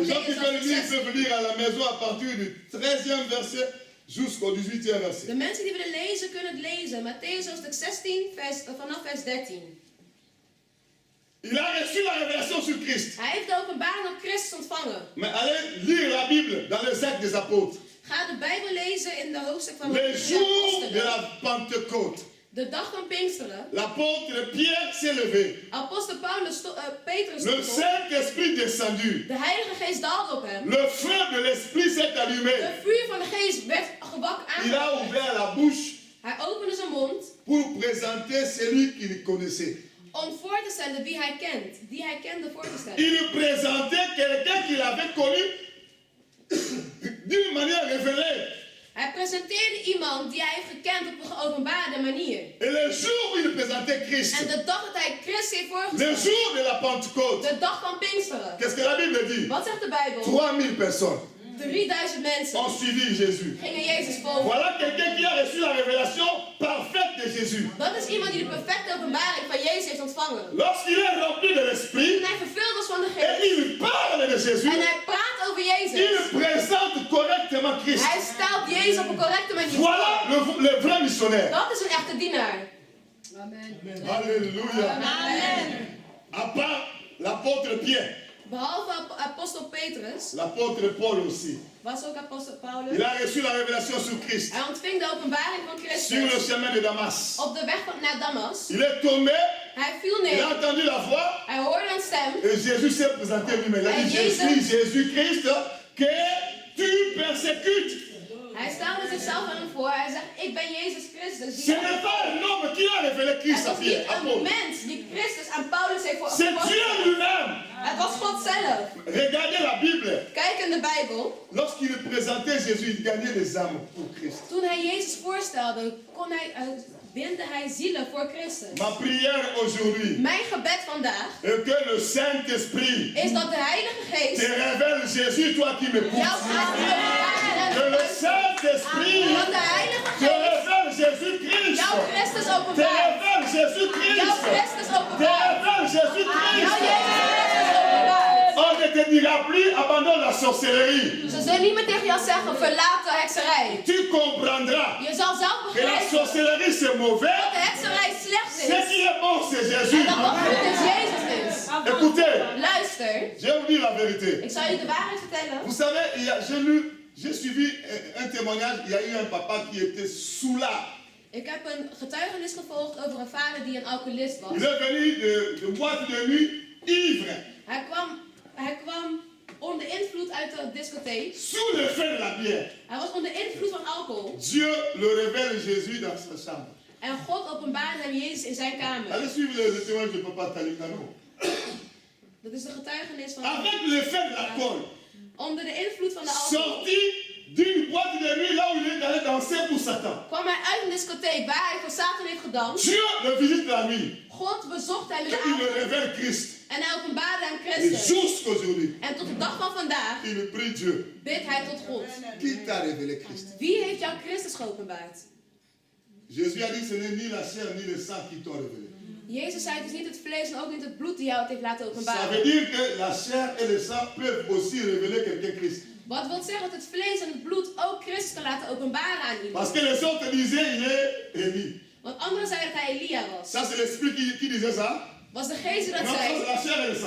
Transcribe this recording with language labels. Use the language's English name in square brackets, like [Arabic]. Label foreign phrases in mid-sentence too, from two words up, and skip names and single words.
[French] Les gens qui [Dutch] Matthäus [French] veulent lire [Dutch] 16. [French] peuvent lire à la maison à partir du 13e verset jusqu'au 18e verset. [Dutch] De mensen die willen lezen, kunnen het lezen. Matthäus hoofdstuk 16, vanaf vers 13. [French] Il a reçu la révélation sur Christ. [Dutch] Hij heeft de openbaring op Christus ontvangen. [French] Mais allez lire la Bible dans les actes des apôtres. [Dutch] Ga de Bijbel lezen in de hoofdstuk van de [French] Le jour de [Dutch] apostelen. [French] la Pentecôte, [Dutch] De dag van Pinksteren. [French] l'apôtre Pierre s'est levé. [Dutch] Apostel Petrus [French] Le [Dutch] stond op. [French] Saint-Esprit descendu. [Dutch] De Heilige Geest daalde op hem. [French] Le feu de l'Esprit s'est allumé. [Dutch] Het vuur van de Geest werd gewak [French] Il a [Dutch] aangedaan. [French] ouvert la bouche [Dutch] Hij opende zijn mond [French] pour présenter celui qu'il connaissait. [Dutch] om voor te stellen wie hij kent. Die hij kende voor te stellen. [French] Il présentait quelqu'un qu'il avait connu d'une manière révélée. [Dutch] Hij presenteerde iemand die hij heeft gekend op een geopenbaarde manier. [French] Et le jour où il présentait Christ, [Dutch] En de dag dat hij Christus heeft [French] le [Dutch] voorgesteld, [French] jour de la Pentecôte, [Dutch] de dag van Pinksteren. [French] qu'est-ce que la Bible dit? [Dutch] Wat zegt de Bijbel? [French] 3000 personnes [Dutch] 3000 mensen [French] ont suivi Jésus. [Dutch] gingen Jezus volgen. [French] Voilà quelqu'un qui a reçu la révélation parfaite de Jésus. [Dutch] Dat is iemand die de perfecte openbaring van Jezus heeft ontvangen. [French] Lorsqu'il est rempli de l'Esprit [Dutch] Toen hij vervuld was van de [French] et [Dutch] Geest [French] il parle de Jésus, [Dutch] en hij praat over Jezus. [French] il présente correctement Christ. [Dutch] Hij stelt Jezus op een correcte manier [French] Voilà [Dutch] voor. [French] le vrai missionnaire. [Dutch] Dat is een echte dienaar. [French] Alléluia. Amen. À part l'apôtre Pierre, [Dutch] Behalve apostel Petrus [French] l'apôtre Paul aussi. [Dutch] was ook apostel [French] Il [Dutch] Paulus. [French] a reçu la révélation sur Christ, [Dutch] Hij ontving de openbaring van [French] sur le [Dutch] Christus [French] chemin de Damas. [Dutch] op de weg naar Damas. [French] Il est tombé, [Dutch] Hij viel [French] il a [Dutch] neer. [French] entendu la voix, [Dutch] Hij hoorde een stem. [French] et Jésus s'est présenté lui-même. Il a dit, je suis Jésus-Christ que tu persécutes. [Dutch] Hij stelde zichzelf aan hem voor. Hij zegt, ik ben Jezus Christus. [French] Ce n'est pas un homme qui a révélé Christ [Dutch] Het [French] à [Dutch] was niet [French] Pierre, à [Dutch] een [French] Paul. [Dutch] mens die Christus aan Paulus heeft [French] C'est Dieu [Dutch] voorgesteld. [French] lui-même. [Dutch] Het was God zelf. [French] Regardez la Bible. [Dutch] Kijk in de Bijbel. [French] Lorsqu'il présentait Jésus, il gagnait les âmes pour Christ. [Dutch] Toen hij Jezus voorstelde, winde hij zielen voor Christus. [French] Ma prière aujourd'hui [Dutch] Mijn gebed vandaag [French] est que le Saint-Esprit [Dutch] is dat de Heilige [French] te [Dutch] Geest [French] révèle Jésus, toi qui m'écoutes. [Dutch] jouw kracht [French] Que le Saint-Esprit [Dutch] dat de Heilige [French] te [Dutch] Geest [French] révèle Jésus-Christ. [Dutch] jouw Christus [French] Te [Dutch] openbaart. [French] révèle [Dutch] Jouw [French] Jésus-Christ. [Dutch] Christus [French] Te [Dutch] openbaart. [French] révèle [Dutch] Jouw [French] Jésus-Christ. [Dutch] Jezus Christus openbaart. [French] On ne te dira plus abandonne la sorcellerie. [Dutch] Ze zullen niet meer tegen jou zeggen, verlaat de hekserij. [French] Tu comprendras [Dutch] Je zal zelf [French] que la [Dutch] begrijpen [French] sorcellerie c'est mauvais. [Dutch] dat de hekserij slecht [French] Ce [Dutch] is. [French] qui est bon c'est [Dutch] En [French] Jésus. [Dutch] dat wat goed is, Jezus is. [French] Écoutez, [Dutch] Luister, [French] je vais vous dire la vérité. [Dutch] ik zal je de waarheid vertellen. [French] Vous savez, j'ai suivi un témoignage, il y a eu un papa qui était soulard. [Dutch] Ik heb een getuigenis gevolgd over een vader die een alcoholist was. [French] Il est venu de boîte de nuit ivre, [Dutch] Hij kwam onder invloed uit de discotheek. [French] sous l'effet de la bière. [Dutch] Hij was onder invloed van alcohol. [French] Dieu le révèle Jésus dans sa chambre. [Dutch] En God openbaarde hem Jezus in zijn kamer. [French] Allez suivre le témoignage de papa Talikano. [Dutch] Dat is de getuigenis van [French] Avec l'effet de l'alcool, [Dutch] onder de invloed van de alcohol. [French] sorti d'une boîte de nuit là où il est allé danser pour Satan. [Dutch] Kwam hij uit een discotheek waar hij voor Satan heeft gedanst. [French] Dieu le visite la nuit. [Dutch] God bezocht hem in de [French] Il le [Dutch] avond. [French] révèle Christ. [Dutch] En hij openbaarde hem [French] Et [Dutch] Christus. [French] jusqu'aujourd'hui, [Dutch] En tot de dag van vandaag [French] il prie Dieu. [Dutch] bidt hij tot God. [French] Qui t'a révélé Christ? [Dutch] Wie heeft jou Christus geopenbaard? [French] Jésus a dit ce n'est ni la chair ni le sang qui t'ont révélé. [Dutch] Jezus zei, het is niet het vlees en ook niet het bloed die jou het heeft laten [French] Ça veut [Dutch] openbaren. [French] dire que la chair et le sang peuvent aussi révéler quelqu'un Christ. [Dutch] Wat wil zeggen dat het vlees en het bloed ook Christus kan laten openbaren aan iemand. [French] Parce que les autres disaient il est Élie. [Dutch] Want anderen zeiden dat hij Elia was. [French] Ça c'est l'esprit qui disait ça. [Dutch] Was de geest die dat [French] Non, ça c'est [Dutch] zei?